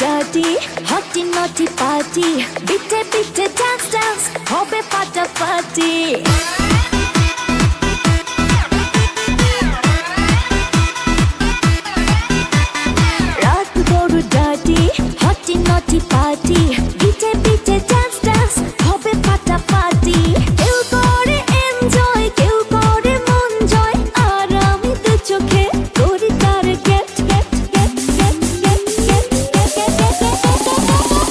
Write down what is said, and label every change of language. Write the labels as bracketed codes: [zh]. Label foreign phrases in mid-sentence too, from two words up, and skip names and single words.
[en] dirty, hotty naughty party. Bitte bitte dance dance, [bn] hobe ফাটাফাটি। রাত বড় [en] dirty, hotty naughty party. Bitte bitte dance dance, [bn] hobe ফাটাফাটি। কেউ করে enjoy, কেউ করে মন জয়, আর আমি তো চোখে করি তার [en] get get get get get get get get get।